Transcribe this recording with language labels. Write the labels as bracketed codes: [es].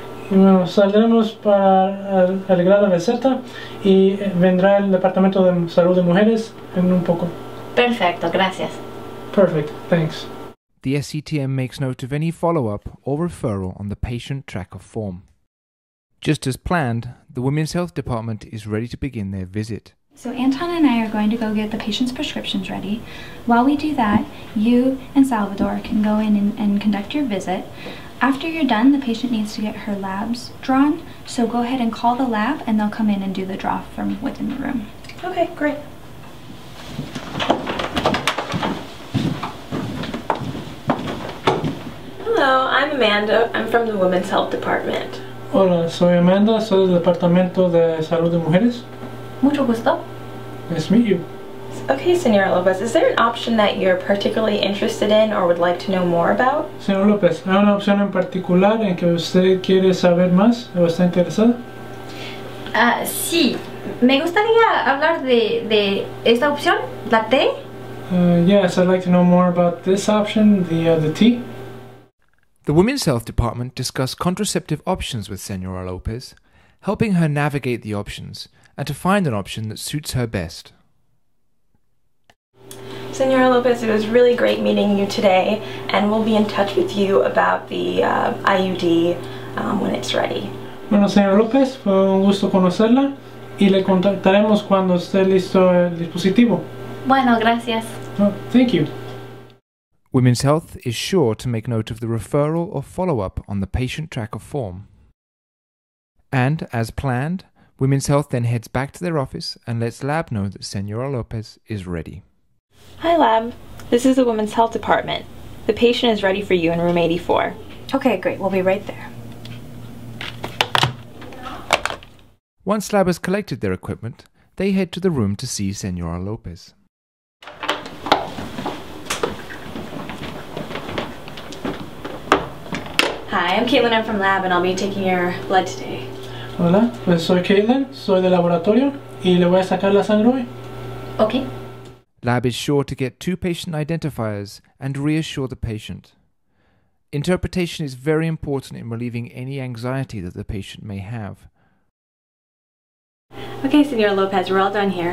[es] Y bueno, saldremos para arreglar la receta y vendrá el Departamento de Salud de Mujeres en un poco. Perfecto, gracias. [en] Perfect, thanks. The SCTM makes note of any follow-up or referral on the patient tracker form. Just as planned, the Women's Health Department is ready to begin their visit. So Anton and I are going to go get the patient's prescriptions ready. While we do that, you and Salvador can go in and conduct your visit. After you're done, the patient needs to get her labs drawn, so go ahead and call the lab and they'll come in and do the draw from within the room. Okay, great. Hello, I'm Amanda. I'm from the Women's Health Department. [es] Hola, soy Amanda, soy del Departamento de Salud de Mujeres. Mucho gusto. [en] Nice to meet you. Okay, Senora Lopez, is there an option that you're particularly interested in or would like to know more about? [es] Señor López, ¿hay una opción en particular en que usted quiere saber más o está interesada? Sí, me gustaría hablar de esta opción, la T. [en] Yes, I'd like to know more about this option, the T. The Women's Health Department discussed contraceptive options with Senora Lopez, helping her navigate the options and to find an option that suits her best. Senora Lopez, it was really great meeting you today, and we'll be in touch with you about the IUD when it's ready. [es] Bueno, señora López, fue un gusto conocerla y le contactaremos cuando esté listo el dispositivo. Bueno, gracias. [en] Oh, thank you. Women's Health is sure to make note of the referral or follow-up on the patient tracker form. And, as planned, Women's Health then heads back to their office and lets Lab know that Senora Lopez is ready. Hi, Lab. This is the Women's Health Department. The patient is ready for you in room 84. Okay, great. We'll be right there. Once Lab has collected their equipment, they head to the room to see Senora Lopez. Hi, I'm Caitlin. I'm from Lab, and I'll be taking your blood today. [es] Hola, pues soy Caitlin, soy del laboratorio y le voy a sacar la sangre hoy. [en] Okay. Lab is sure to get 2 patient identifiers and reassure the patient. Interpretation is very important in relieving any anxiety that the patient may have. Okay, Senora Lopez, we're all done here.